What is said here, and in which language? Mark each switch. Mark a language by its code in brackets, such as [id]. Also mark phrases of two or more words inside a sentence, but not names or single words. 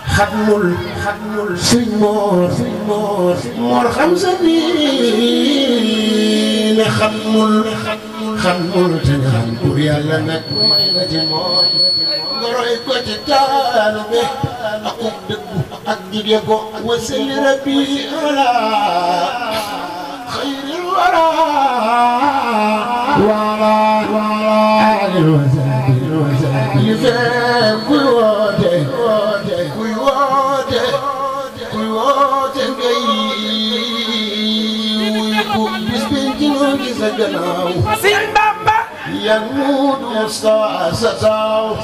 [wo] Xatmul, xatmul, Sëñ Mor, Sëñ Mor, Sëñ Mor xam sa diine. Xatmul, xatmul, te ñaan pour Yàlla nag may la ci moom. Nga roy ko ci taalibe ak dëggu ak jige ko. [ar] وصل ربي على خير الورى وعلى آله وصحبه وسلم. [wo] Li fekk kuy woote, kuy woote, kuy woote ngay wuy ku bis bi ci ñu ci sa gannaaw. Sëñ Bamba. Yak Muudu Mustafa sa taaw.